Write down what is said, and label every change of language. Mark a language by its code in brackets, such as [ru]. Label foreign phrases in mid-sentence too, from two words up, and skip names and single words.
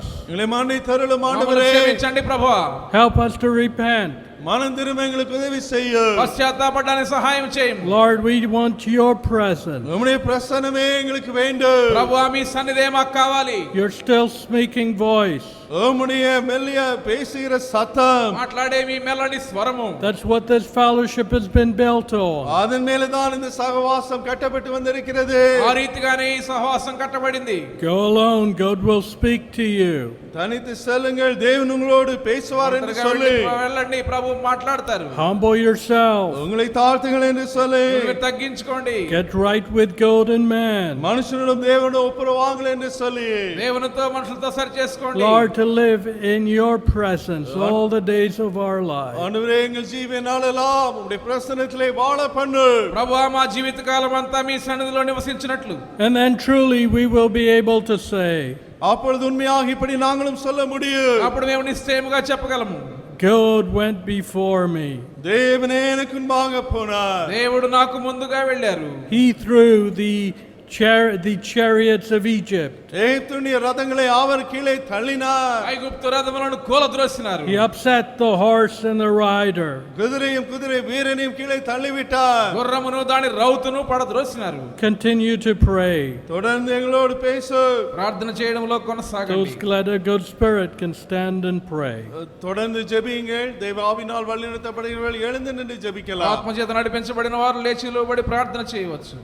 [ta] எங்களை மன்னித்தருளும் [te] మమ్మల్ని [ta] ஆண்டவரே. [te] క్షమించండి ప్రభువా. [en] Help us to repent. [ta] மனம் திரும்ப எங்களுக்கு உதவி செய்யும். [te] పశ్చాత్తాపడడానికి సహాయం చేయండి. [en] Lord, we want your presence. [ta] உம்முடைய பிரசன்னமே எங்களுக்கு வேண்டும். [te] ప్రభువా మీ సన్నిధే మాకు కావాలి. [en] Your still speaking voice. [ta] உம்முடைய மெல்லிய பேசுகிற சத்தம். [te] మాట్లాడే మీ మెల్లని స్వరము. [en] That's what this fellowship has been built on. [ta] அதன் மேலதான் இந்த சகவாசம் கட்டப்பட்டு வந்திருக்கிறது. [te] ఆ రీతిగానే ఈ సహవాసం కట్టబడింది. [en] Go alone, God will speak to you. [ta] தனித்து செல்லுங்கள், தேவன் உங்களோடு பேசுவார் என்று சொல்லி [te] వెళ్ళండి, ప్రభు మాట్లాడతారు. [en] Humble yourself. [ta] உங்களை தாழ்த்துங்கள் என்று சொல்லி [te] మీరు తగ్గించుకోండి. [en] Get right with God and man. [ta] மனுஷனும் தேவனும் ஒப்புரவாங்கள் என்று சொல்லி [te] దేవునితో మనుషులతో సరి చేసుకోండి. [en] Lord, to live in your presence all the days of our life. [ta] ஆண்டவரே எங்கள் ஜீவிய நாளெல்லாம் உம்முடைய பிரசன்னத்திலே வாழ பண்ணு. [te] ప్రభువా మా జీవితకాలం అంతా మీ సన్నిధిలో నివసించినట్లు. [en] And then truly we will be able to say, [ta] அப்பொழுது உண்மையாக இப்படி நாங்களும் சொல்ல முடியும். [te] అప్పుడు మేము నిశ్చయముగా చెప్పగలము. [en] God went before me. [ta] தேவனே எனக்கு முன்பாக போனார். [te] దేవుడు నాకు ముందుగా వెళ్ళారు. [en] He threw the chariots of Egypt. [ta] எகிப்துடைய ரதங்களை அவர் கீழே தள்ளினார். [te] ఐగుప్తు రథములను కూలద్రోసినారు. [en] He upset the horse and the rider. [ta] குதிரையும் குதிரை வீரனையும் கீழே தள்ளிவிட்டார். [te] గుర్రమును దాని రౌతును పడద్రోసినారు. [en] Continue to pray. [ta] தொடர்ந்து எங்களோடு பேசு. [te] ప్రార్థన చేయడంలో కొనసాగండి. [en] Those glad a good spirit can stand and pray. [ta] தொடர்ந்து ஜெபியுங்கள். தேவ ஆவியினால் வழிநடத்தப்படுகிறவர்கள் எழுந்து நின்று ஜெபிக்கலாம். [te] ఆత్మచేత నడిపించబడిన వారు లేచి నిలబడి ప్రార్థన చేయవచ్చు.